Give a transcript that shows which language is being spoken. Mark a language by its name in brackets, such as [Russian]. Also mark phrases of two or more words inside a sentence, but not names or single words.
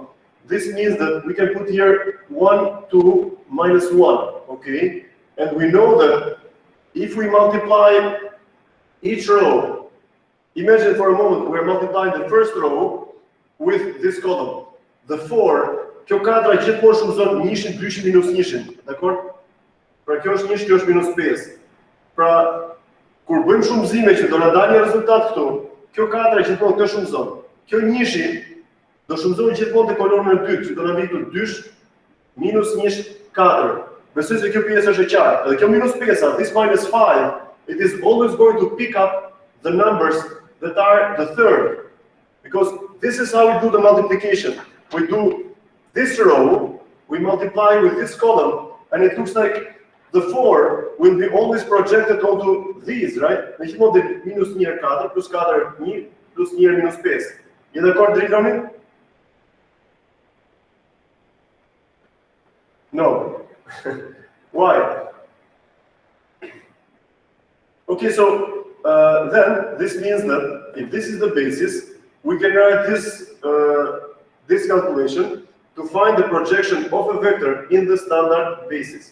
[English] This means that we can put here 1, 2, -1. Okay, and we know that if we multiply each row, imagine for a moment we're multiplying the first row with this column. The 4. [Albanian] Kjo kadra gjithmonë shumëzon 1, 2 minus 1, dakor? Pra kjo është 1, kjo është -5. Pra kur bëjmë shumëzime që do na dalë një rezultat këtu, kjo kadra gjithmonë kjo shumëzon. Kjo 1 do shumëzohet gjithmonë te kolona e dytë, që do na vitë 2 minus 1 4. Besoj se kjo pjesë është e qartë. Edhe kjo -5, [English] this -5, it is always going to pick up the numbers that are the third, because this is how we do the multiplication. We do this row, we multiply with this column, and it looks like the 4 will be always projected onto these, right? [Albanian] Në gjithmonë dhe -1 4 plus 4 1 plus 1 -5. Je dakord, Driloni? [English] No. Why? Okay, so then this means that if this is the basis, we can write this calculation to find the projection of a vector in the standard basis.